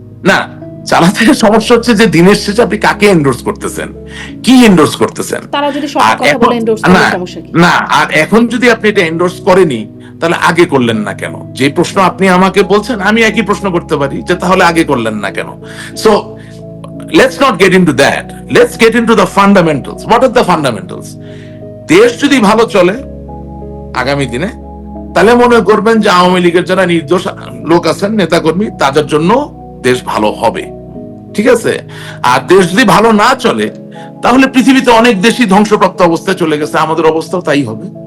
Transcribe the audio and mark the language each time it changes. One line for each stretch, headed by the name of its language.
Bangla: না, চালাতে সমস্যা হচ্ছে যে দিনের শেষে আপনি কাকে এন্ডোর্স করতেছেন, কি এন্ডোর্স করতেছেন। তারা যদি সব কথা বলে এন্ডোর্স করে, সমস্যা কি? না, আর এখন যদি আপনি এটা এন্ডোর্স করেনি, তাহলে আগে করলেন না কেন? যে প্রশ্ন আপনি আমাকে বলছেন, আমি একই প্রশ্ন করতে পারি যে তাহলে আগে করলেন না কেন?
English: So let's not get into that, let's get into the fundamentals. What are the fundamentals?
Bangla: দেশ যদি ভালো চলে আগামী দিনে, তাহলে মনে করবেন যে আওয়ামী লীগের যারা নির্দোষ লোক আছেন, নেতাকর্মী, তাদের জন্য দেশ ভালো হবে। ঠিক আছে? আর দেশ যদি ভালো না চলে, তাহলে পৃথিবীতে অনেক দেশই ধ্বংসপ্রাপ্ত অবস্থায় চলে গেছে, আমাদের অবস্থাও তাই হবে।